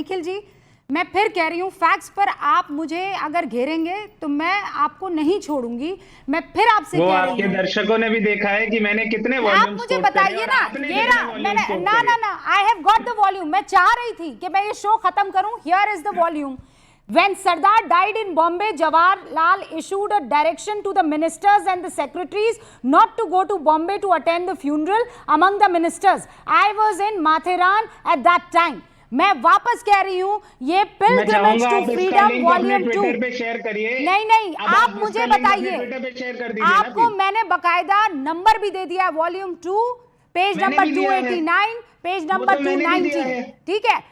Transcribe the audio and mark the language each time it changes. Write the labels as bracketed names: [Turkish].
[Hindi] निखिल जी, मैं फिर कह रही हूँ, फैक्ट्स पर आप मुझे अगर घेरेंगे तो मैं आपको नहीं छोड़ूंगी. मैं फिर आपसे कह रही हूँ, आपके दर्शकों ने भी देखा है कि मैंने कितने वॉल्यूम्स, आप मुझे बताइए ना. ये मैंने ना [English] I have got the volume. [Hindi] मैं चाह रही थी कि मैं ये शो खत्म करूं. [English] Here is the volume. When Sardar died in Bombay, Jawaharlal issued a direction to the ministers and the secretaries not to go to Bombay to attend the funeral. Among the ministers, I was in Matheran at that time. [Hindi] मैं वापस कह रही हूँ, ये pilgrimage to freedom volume 2 नहीं, आप मुझे बताइए. आपको मैंने बकायदा नंबर भी दे दिया है, volume 2 page number 289, page number 290. ठीक है.